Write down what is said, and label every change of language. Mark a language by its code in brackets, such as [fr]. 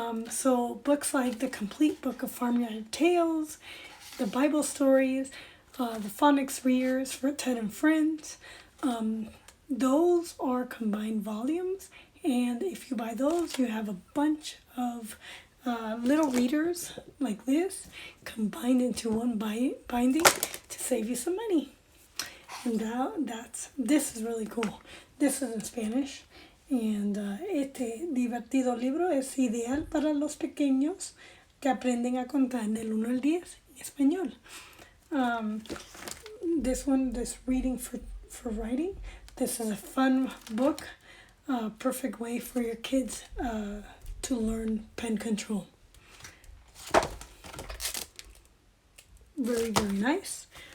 [en] So books like the complete book of Farmyard Tales, the Bible stories, the phonics readers for Ted and Friends, those are combined volumes, and if you buy those, you have a bunch of little readers like this combined into one binding to save you some money. And this is really cool. This is in Spanish. [es] And este divertido libro es ideal para los pequeños que aprenden a contar del 1 al 10 en español. [en] This reading for writing. This is a fun book. Perfect way for your kids to learn pen control. Very, very nice.